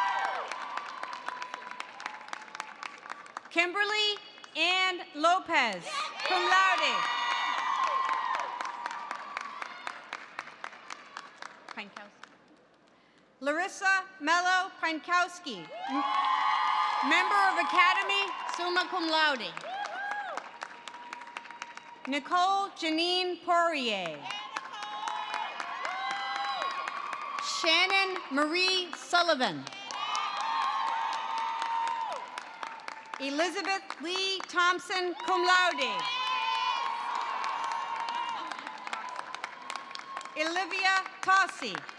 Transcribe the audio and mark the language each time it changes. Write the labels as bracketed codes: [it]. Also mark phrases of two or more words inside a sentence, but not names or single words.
[en] Kimberly Ann Lopez, [la] cum laude. [en] Larissa Mello Pankowski, member of Academy, [la] summa cum laude. [en] Nicole Janine Poirier. Shannon Marie Sullivan. Elizabeth Lee Thompson, [la] cum laude. [en] Olivia Tossi.